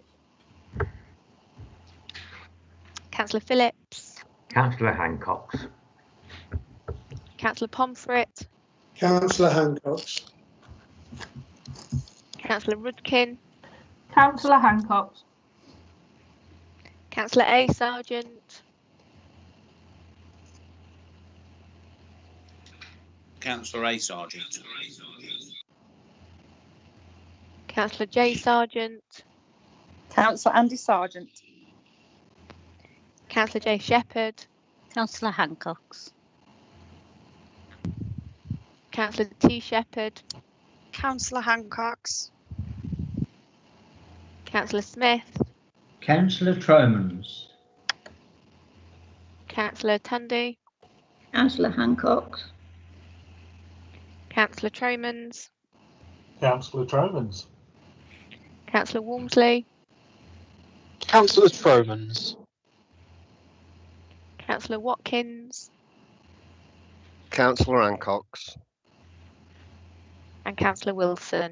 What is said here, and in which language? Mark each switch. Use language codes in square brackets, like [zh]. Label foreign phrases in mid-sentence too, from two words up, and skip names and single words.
[en] Councillor Phillips. Councillor Hancock's. Councillor Pomfret. Councillor Hancock's. Councillor Rudkin. Councillor Hancock's. Councillor A. Sargent. Councillor A. Sargent. Councillor J. Sargent. Councillor Andy Sargent. Councillor J. Shepherd. Councillor Hancock's. Councillor T. Shepherd. Councillor Hancock's. Councillor Smith. Councillor Tromans. Councillor Tundy. Councillor Hancock's. Councillor Tromans. Councillor Tromans. Councillor Walmsley. Councillor Tromans. Councillor Watkins. Councillor Hancock's. And Councillor Wilson.